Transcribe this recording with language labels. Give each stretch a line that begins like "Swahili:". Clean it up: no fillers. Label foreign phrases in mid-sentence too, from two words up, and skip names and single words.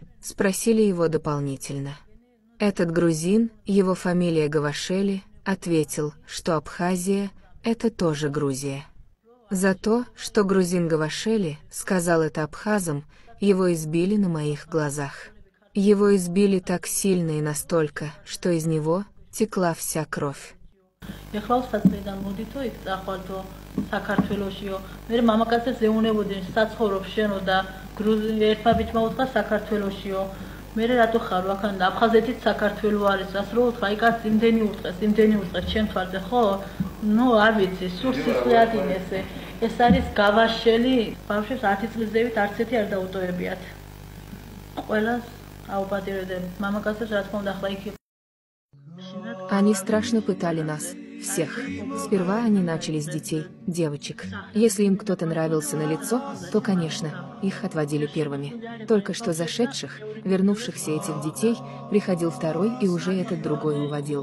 Russian: Спросили его дополнительно. Этот грузин, его фамилия Гавашели, ответил, что Абхазия – это тоже Грузия. За то, что грузин Гавашели сказал это абхазам, его избили на моих глазах. Его избили так сильно и настолько, что из него текла вся кровь.
Georgian: მერე რატო ხარ აქ აფხაზეთიც საქართველო არის ასე რომ თქვა იკაც იმდენი უწყეს ჩემ თვალზე ხო ნუ არ ვიცი სულ სისხლიანეს ეს არის გავაშელი ბავშვებს 10 წლის ზევით არც ერთი არ დაუტოვებიათ ყველას აუპატირებდნენ მამაკაცებს რა თქმა უნდა ახლა იქ
Russian: Они страшно пытали нас, всех. Сперва они начали с детей, девочек. Если им кто-то нравился на лицо, то, конечно, их отводили первыми. Только что зашедших, вернувшихся этих детей, приходил второй и уже этот другой уводил.